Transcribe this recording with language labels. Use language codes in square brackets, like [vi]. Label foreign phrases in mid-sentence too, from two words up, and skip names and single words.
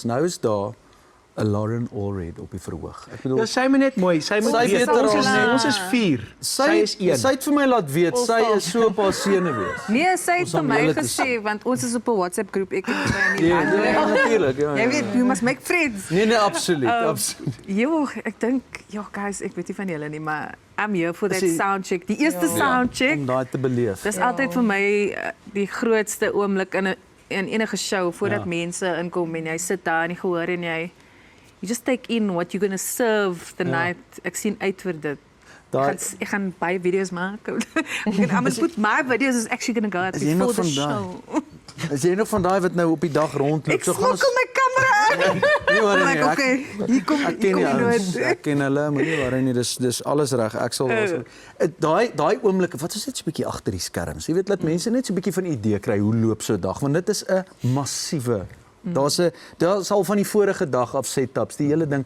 [af] Nou is daar 'n Lauren Allred op die verhoog. Ek bedoel sy moet net mooi, sy moet weet ons is 4. Sy is 1. Sy het vir my laat weet sy is so op haar senuwees. Nee, sy het vir my gesê want ons is op 'n WhatsApp groep. Ek het by Ja, natuurlik. Jy weet, [en] you must make friends. [af] Nee, absoluut. Jo, ek dink guys, ek weet nie van julle nie, maar [en] I'm here for that soundcheck. [af] Die eerste soundcheck. Om daai te beleef. Dis altyd vir my die grootste oomblik in enige show voordat mense inkom en jy sit daar en jy gehoor en jy [en] just take in what you're going to serve the night. [af] Ek sien uit vir dit. Ek gaan baie video's maak. [en] I'm going to put my videos is actually going to go out before the show. [af] Is jy nog van daai wat nou op die dag rondloop? Ek smokkel my kamera aan. Nee, maar okay, hier kom ek ken hulle, maar nie worry nie, dis alles reg. Ek sal daai oomblikke, wat is dit so 'n bietjie agter die skerms? Jy weet, laat mense net so 'n bietjie van 'n idee kry hoe loop so 'n dag, want dit is 'n massiewe Daar's al van die vorige dag af setups, die hele ding.